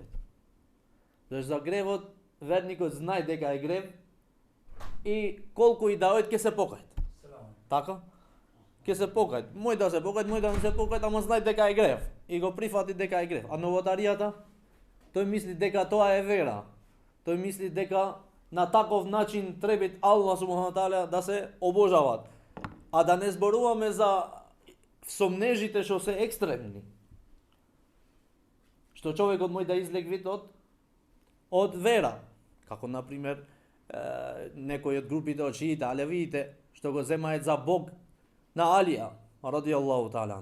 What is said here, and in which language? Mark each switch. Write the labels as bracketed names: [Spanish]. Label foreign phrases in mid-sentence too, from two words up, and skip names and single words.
[Macedonian] Зашто за гревот верникот знае дека е грев и колку и да ојд ќе се покајат. Така? Ќе се покајат. Мој да се покајат, мој да не се покајат, ама знае дека е грев и го прифати дека е грев. А новотаријата, тој мисли дека тоа е вера. Тој мисли дека на таков начин треба [Arabic] الله سبحانه وتعالى [Macedonian] да се обожават. А да не зборуваме за сомнежите што се екстремни. Што човекот може да излег вид од вера. Како например некои од групите од шиите, алевиите, што го земаат за Бог на Алија, [Arabic] رضي الله تعالى.